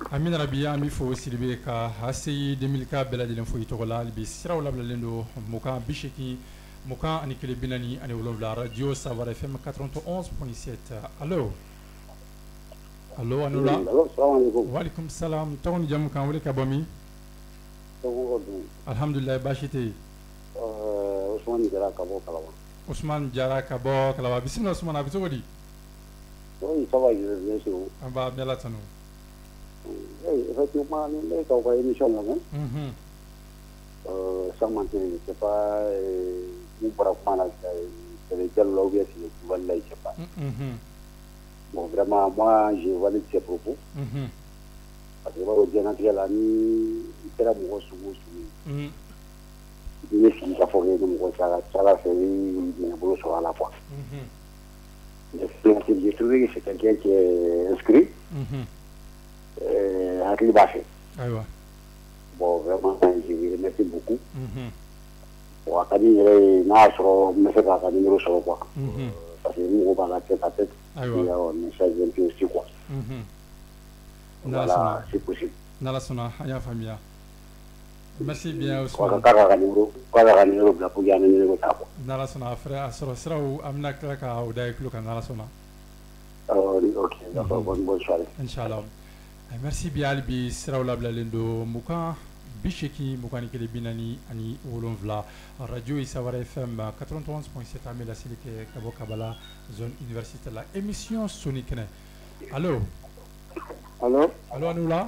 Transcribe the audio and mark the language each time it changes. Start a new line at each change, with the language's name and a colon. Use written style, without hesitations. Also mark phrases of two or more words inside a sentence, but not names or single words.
Bambara: Ami rabi an bɛ fɔ Sidibe ka ACI 2000 bɛɛ lajɛlen fo i tɔgɔ la hali bi siraw labilalen don mugan bi seegin mugan ani kelen bi naani ani wolonwula radio Sawara FM 91.7 allo allo anu la
Arabic: وعليكم السلام
Bambara: tɔgɔ ni jamu kan wele ka bɔ min. Alhamdulillah baasi tɛ yen. Ousmane Jara ka bɔ Kalaban. Ousmane Jara ka bɔ Kalaban bisimila Ousmane a bɛ cogo di.
French: Oui, ça va, bien sûr.
Bambara: An b'a bɛɛ la tanu.
French: Oui, effectivement,
Bambara: ni ne ka émission lamɛn.
French: Sans mentir, c'est pas
Bambara: ni bɔra kuma na
French: c'est le dialogue là ou bien c'est le pouvoir là, je sais pas. Bon, vraiment, moi, je valide ses propos.
Bambara: Parce que o diɲɛnatigɛ la ni i kɛra mɔgɔ sugu o sugu ye i bɛ sigi ka fɔ k'e ni mɔgɔ cɛ Ala fɛ i minɛbolo sɔrɔ a la quoi.
French: J'ai trouvé que c'est quelqu'un qui est inscrit
Bambara: hakili b'a fɛ.
French: Bon vraiment je lui remercie beaucoup.
Bambara: Bon a ka di n yɛrɛ ye n'a y'a sɔrɔ n bɛ se k'a ka numéro sɔrɔ quoi parce que ni mɔgɔ b'a la
French: tête à tête on échange un peu aussi quoi. Voilà, c'est possible.
Bambara: N'Ala sɔnna an y'a faamuya.
French: Merci bien Ousmane.
Bambara: K'a ka numéro bila
French: pour que
Bambara: an bɛ numéro ta quoi. N'Ala sɔnna a sɔrɔ siraw an bɛna tila ka o da i tulo kan n'Ala sɔnna.
French: Ok d'accord bonne soirée.
Arabic: Inchallah.
French: Merci bien
Bambara: hali bi siraw labilalen don mugan bi seegin mugan ni kelen bi naani ani wolonwula radio Sawara FM 91.7 an bɛ laseli kɛ ka bɔ Kabala
French: zone université
Bambara: la émission Soni kɛnɛ allo.
French: Allo
Bambara: anu la.